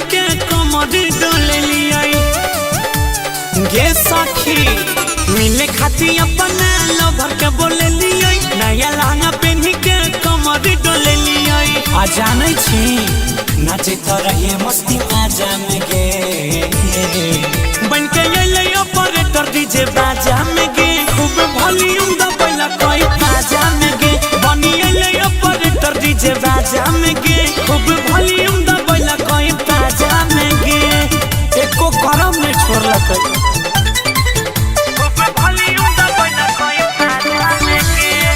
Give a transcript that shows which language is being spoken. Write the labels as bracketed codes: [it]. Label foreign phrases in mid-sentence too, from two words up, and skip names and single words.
[anp] के कमर डोले लिया गे सखी मिले खाती अपना लवर के बोले लिया नया लहंगा पहनी के कमर डोले लिया आ जाने छी नाचे तो रहिए मस्ती बाजा में गे बन के ले [en] operator DJ [anp] बाजा में गे खूब वॉल्यूम दबाइला कोई बाजा में गे बनी ले [en] operator DJ [anp] बाजा में गे खूब वॉल्यूम दबाइला कोई बाजा में गे एको गरम में छोड़ला कोई खूब वॉल्यूम दबाइला कोई बाजा में गे